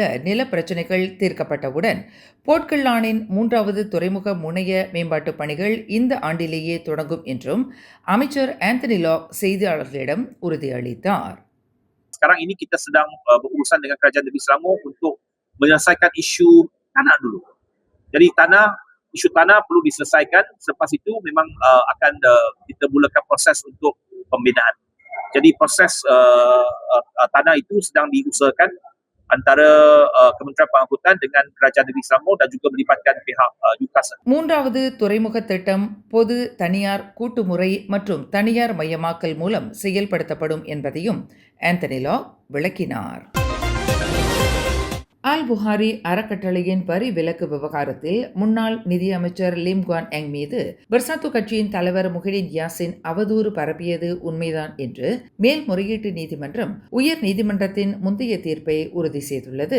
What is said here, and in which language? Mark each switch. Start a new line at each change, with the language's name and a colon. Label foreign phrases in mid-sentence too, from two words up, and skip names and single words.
Tamil: நில பிரச்சினைகள் தீர்க்கப்பட்டவுடன் போர்ட்கில்லானின் 3வது துறைமுக முனைய மேம்பாட்டு பணிகள் இந்த ஆண்டிலேயே தொடங்கும் என்றும் அமைச்சர் ஆந்தனி லாக் செய்தியாளர்களிடம் உறுதியளித்தார்.
Malay: Sekarang ini kita sedang berurusan dengan Kerajaan Negeri Selangor untuk menyelesaikan isu tanah dulu. Jadi isu tanah perlu diselesaikan. Selepas itu memang akan kita mulakan proses untuk pembinaan. Jadi proses tanah itu sedang diusahakan antara Kementerian Pengangkutan dengan Kerajaan Negeri Selangor dan juga melibatkan pihak UKAS.
Tamil: 3வது துறைமுக திட்டம் பொது தனியார் கூட்டுமுறை மற்றும் தனியார் மையமாக்கல் மூலம் செயல்படுத்தப்படும் என்பதையும் ஆந்தனி லாக் விளக்கினார். அல் புகாரி அறக்கட்டளையின் வரி விலக்கு விவகாரத்தில் முன்னாள் நிதியமைச்சர் லிம் குவான் எங் மீது பெர்சாத்து கட்சியின் தலைவர் முஹிடின் யாசின் அவதூறு பரப்பியது உண்மைதான் என்று மேல்முறையீட்டு நீதிமன்றம் உயர் நீதிமன்றத்தின் முந்தைய தீர்ப்பை உறுதி செய்துள்ளது.